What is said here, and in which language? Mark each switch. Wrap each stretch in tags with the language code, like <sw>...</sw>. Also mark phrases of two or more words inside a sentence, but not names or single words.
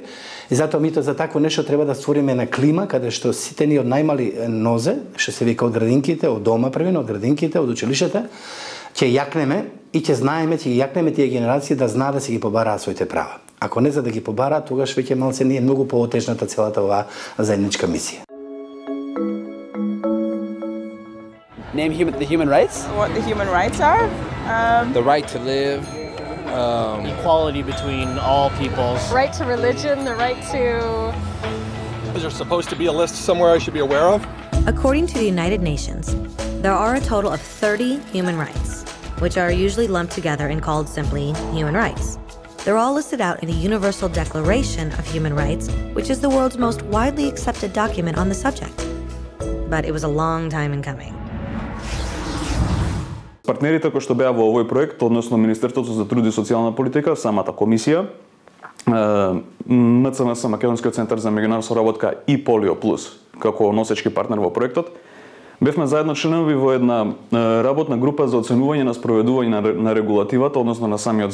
<mk>И затоа мито за такво нешто треба да створиме на клима каде што сите ни од најмали нозе, што се вика од градинките, од дома првено, од градинките, од училиштата, ќе јакнеме и ќе знаеме, ќе ги јакнеме тие генерации да знаат да си ги побараат своите права. Ако не за да ги побараат, тогаш веќе малце ни е многу поотежната целата оваа заедничка мисија.</mk> <en>Name the human rights? What the human rights are? The right to live. Equality between all peoples. Right to religion, the right to... Is there supposed to be a list somewhere I should be aware of? According to the United Nations, there are a total of 30 human rights, which are usually lumped together and called simply human rights. They're all listed out in the Universal Declaration of Human Rights, which is the world's most widely accepted document on the subject. But it was a long time in coming.</en> <mk>Партнерите кои што беа во овој проект, односно Министерството за труд и социјална политика, самата комисија, МЦМС, Македонскиот центар за меѓународна соработка и Полио Плюс, како носечки партнер во проектот, бевме заедно членови во една работна група за оценување на спроведување на регулативата, односно на самиот</mk>